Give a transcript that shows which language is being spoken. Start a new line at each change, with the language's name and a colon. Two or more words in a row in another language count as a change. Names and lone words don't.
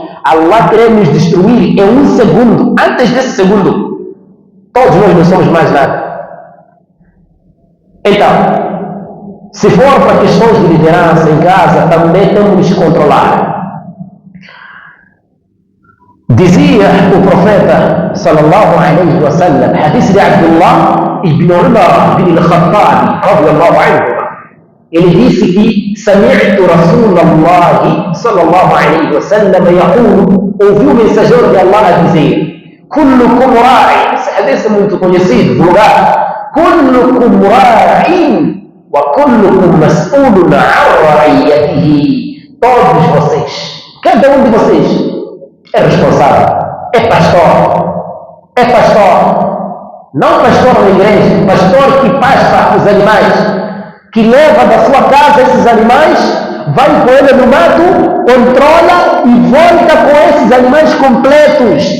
Portuguese: Allah quer nos destruir em 1 segundo. Antes desse segundo, todos nós não somos mais nada. Então, se for para questões de liderança em casa, também temos que controlar. Dizia o profeta
Arabic: صلى الله عليه وسلم,
Portuguese: hadith de Abdullah ibn Umar ibn al-Khattab
Arabic: رضي الله عنه,
Portuguese: ele disse que
Arabic: سمعت رسول الله صلى الله عليه وسلم يقول,
Portuguese: ouviu o mensageiro de Allah a dizer,
Arabic: كلكم راع,
Portuguese: esse hadith é muito conhecido, vulgar,
Arabic: كلكم راع وكلكم مسؤول عن رعيته,
Portuguese: todos vocês, cada um de vocês é responsável, é pastor, não pastor na igreja, pastor que pasta os animais, que leva da sua casa esses animais, vai com ele no mato, controla e volta com esses animais completos.